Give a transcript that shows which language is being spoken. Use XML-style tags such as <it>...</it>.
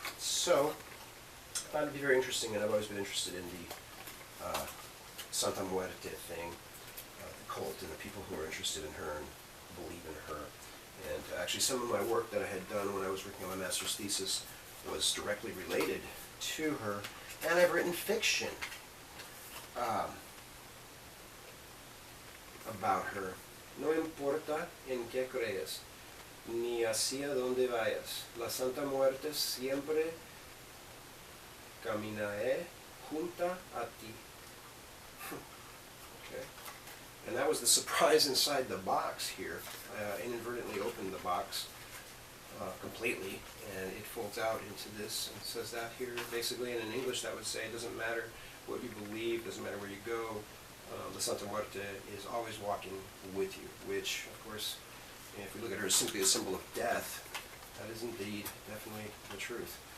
<en>So I thought it'd be very interesting, and I've always been interested in the Santa Muerte thing, the cult, and the people who are interested in her and believe in her. And actually, some of my work that I had done when I was working on my master's thesis was directly related to her, and I've written fiction about her.</en> <es>No importa en qué creas, ni hacia donde vayas. La Santa Muerte siempre caminaré junta a ti.</es> <en>Okay. And that was the surprise inside the box here. I inadvertently opened the box completely, and it folds out into this, and it says that here. Basically, and in English that would say, it doesn't matter what you believe, doesn't matter where you go, the Santa Muerte is always walking with you, which, of course, if we look at her as simply a symbol of death, that is indeed definitely the truth.</en>